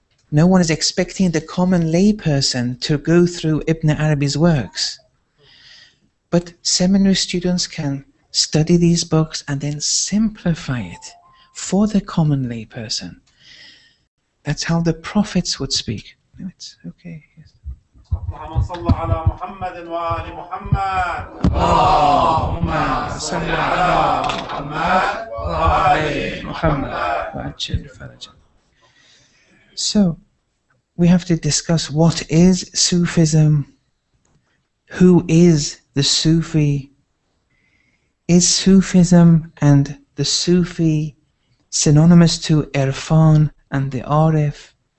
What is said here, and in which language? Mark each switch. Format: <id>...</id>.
<en>No one is expecting the common layperson to go through Ibn Arabi's works. But seminary students can study these books and then simplify it for the common layperson. That's how the prophets would speak. No, it's okay. Yes.</en> <ar>اللهم صل على محمد وآل محمد. اللهم صل على محمد وآل محمد وعجل فرجا.</ar> <en>So, we have to discuss what is Sufism, who is the Sufi, is Sufism and the Sufi synonymous to Irfan and the Arif?</en>